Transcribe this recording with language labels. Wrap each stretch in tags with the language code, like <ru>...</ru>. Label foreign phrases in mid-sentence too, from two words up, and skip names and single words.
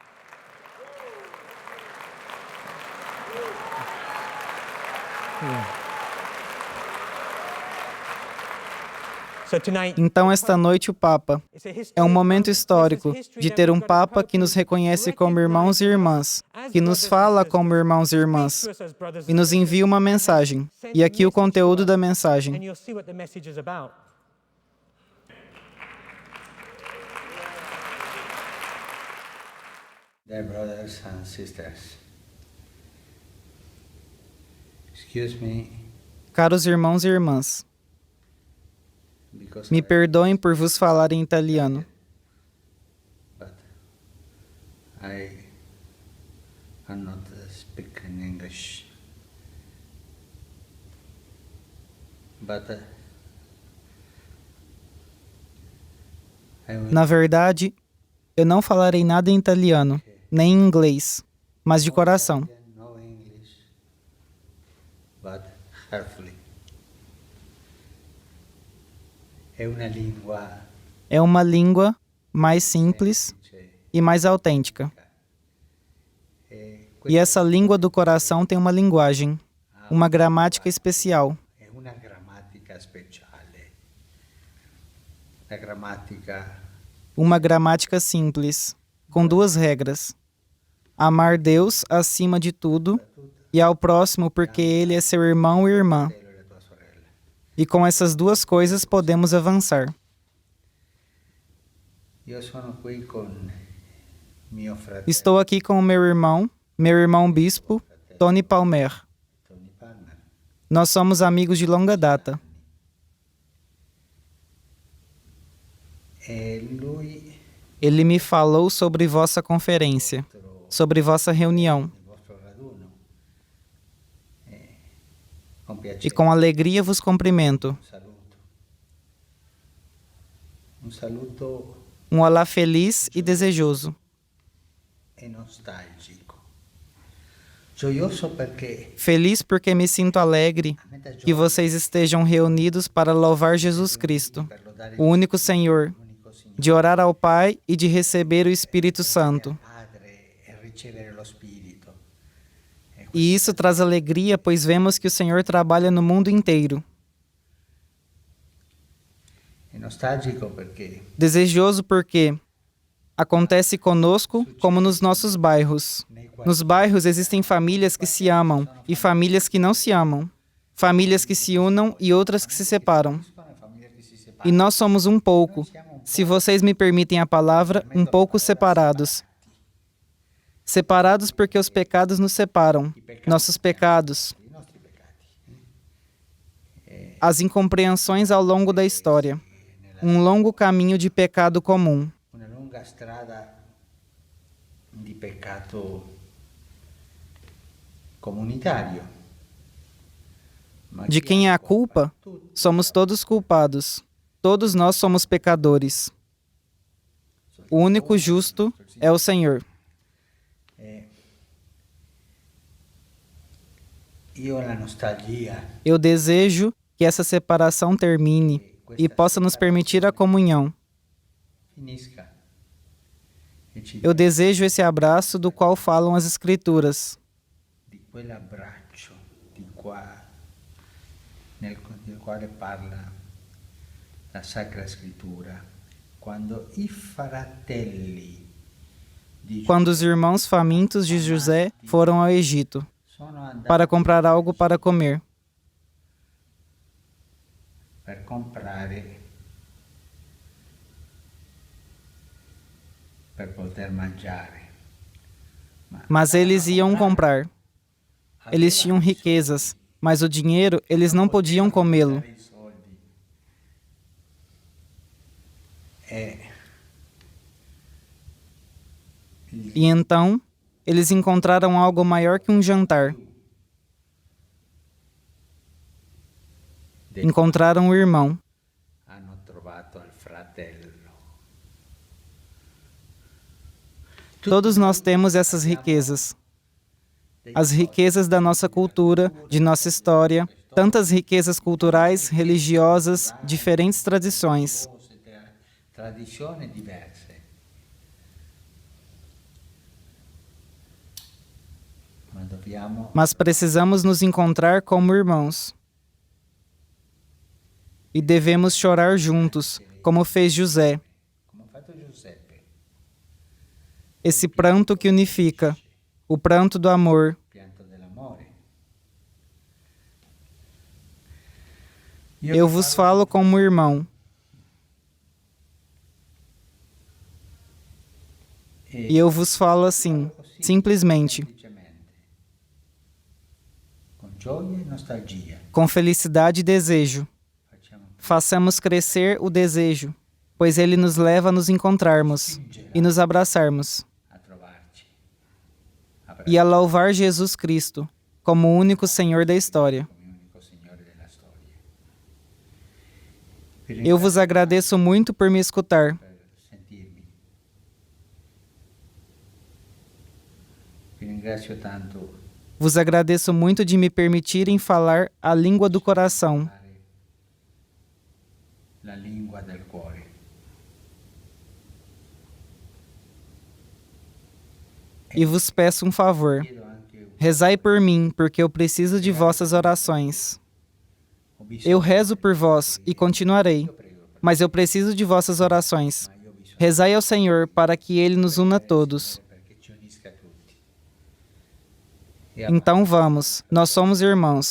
<pt>Então, esta noite, o Papa é um momento histórico de ter um Papa que nos reconhece como irmãos e irmãs, que nos fala como irmãos e irmãs, e nos envia uma mensagem. E aqui o conteúdo da mensagem.</pt> <en>Dear brothers and sisters, excuse me,</en> <pt>Caros irmãos e irmãs, me perdoem por vos falar em italiano,</pt> <en>but I cannot speak in English. But I will</en> <pt>na verdade, eu não falarei nada em italiano, nem em inglês, mas de coração.</pt> <en>no English. but heartfully.</en> <it>È una lingua</it> <pt>É uma língua mais simples</pt> <it>semplice.</it> <pt>e mais autêntica. E essa língua do coração tem uma linguagem, uma gramática especial.</pt> <it>È una grammatica speciale. La grammatica</it> <pt>Uma gramática simples, com duas regras: amar Deus acima de tudo e ao próximo porque ele é seu irmão e irmã.</pt> <it>fratello e la tua sorella.</it> <pt>E com essas duas coisas podemos avançar.</pt> <it>Io sono qui con mio fratello</it> <pt>Estou aqui com o meu irmão bispo, Tony Palmer. Tony Palmer. Nós somos amigos de longa data.</pt> <it>E lui,</it> <pt>Ele me falou sobre vossa conferência, sobre vossa reunião.</pt> <it>il vostro raduno, con E piacere,</it> <pt>com alegria vos cumprimento.</pt> <it>un saluto</it> <pt>Um olá feliz e desejoso.</pt> <it>e nostalgico. Gioioso perché</it> <pt>Feliz porque me sinto alegre</pt> <it>a me dà</it> <pt>que</pt> <it>gioia</it> <pt>vocês estejam reunidos para louvar Jesus Cristo,</pt> <it>per lodare</it> <pt>o único Senhor,</pt> <it>l'unico Signore,</it> <pt>de orar ao Pai e de receber o Espírito Santo.</pt> <it>Padre, e ricevere lo Spirito.</it> <pt>E isso traz alegria, pois vemos que o Senhor trabalha no mundo inteiro.</pt> <it>È nostalgico perché</it> <pt>Desejoso porque acontece conosco como nos nossos bairros.</pt> <it>nei quali</it> <pt>Nos bairros existem famílias que se amam e famílias que não se amam. Famílias que se unam e outras que se separam.</pt> <it>sono famiglie che si separano.</it> <pt>E nós somos um pouco, se vocês me permitem a palavra, um pouco separados. Separados porque os pecados nos separam. Nossos pecados,</pt> <it>I nostri peccati.</it> <pt>as incompreensões ao longo da história. Um longo caminho de pecado comum.</pt> <it>Una lunga strada di peccato comunitario. Ma</it> <pt>De</pt> <it>chi</it> <pt>quem é</pt> <it>ha</it> <pt>a culpa?</pt> <it>Tutti.</it> <pt>Somos todos culpados. Todos nós somos pecadores. O único justo é o Senhor.</pt> <it>Io ho la nostalgia</it> <pt>Eu desejo que essa separação termine e possa nos permitir a comunhão.</pt> <it>finisca. E ci</it> <pt>Eu desejo esse abraço do qual falam as Escrituras,</pt> <it>di quell'abbraccio di qua, del quale parla la Sacra Scrittura, quando i fratelli di</it> <pt>quando os irmãos famintos de José foram ao Egito</pt> <it>sono andati</it> <pt>para comprar algo para comer.</pt> <it>per comprare, per poter mangiare.</it> <pt>Mas eles iam comprar. Eles tinham riquezas, mas o dinheiro eles não podiam comê-lo.</pt> <it>I soldi. E</it> <pt>E então, eles encontraram algo maior que um jantar. Encontraram o irmão.</pt> <it>hanno trovato il fratello.</it> <pt>Todos nós temos essas riquezas. As riquezas da nossa cultura, de nossa história, tantas riquezas culturais, religiosas, diferentes tradições.</pt> <it>Tradizioni diverse. Ma dobbiamo</it> <pt>Mas precisamos nos encontrar como irmãos. E devemos chorar juntos, como fez José.</pt> <it>come ha fatto Giuseppe,</it> <pt>Esse pranto que unifica, o pranto do amor.</pt> <it>pianto dell'amore.</it> <pt>Eu vos falo como irmão. E eu vos falo assim, simplesmente,</pt> <it>semplicemente, con gioia e nostalgia.</it> <pt>com felicidade e desejo.</pt> <it>Facciamo</it> <pt>Façamos crescer o desejo, pois ele nos leva a nos encontrarmos e nos abraçarmos.</pt> <it>a trovarci.</it> <pt>E a louvar Jesus Cristo como o único Senhor da história.</pt> <it>Come unico Signore della storia.</it> <pt>Eu vos agradeço muito por me escutar.</pt> <it>Per sentirmi. Vi ringrazio tanto</it> <pt>Vos agradeço muito de me permitirem falar a língua do coração.</pt> <it>La lingua del cuore.</it> <pt>E vos peço um favor. Rezai por mim, porque eu preciso de vossas orações. Eu rezo por vós e continuarei, mas eu preciso de vossas orações. Rezai ao Senhor para que Ele nos una todos. Então vamos, nós somos irmãos.</pt>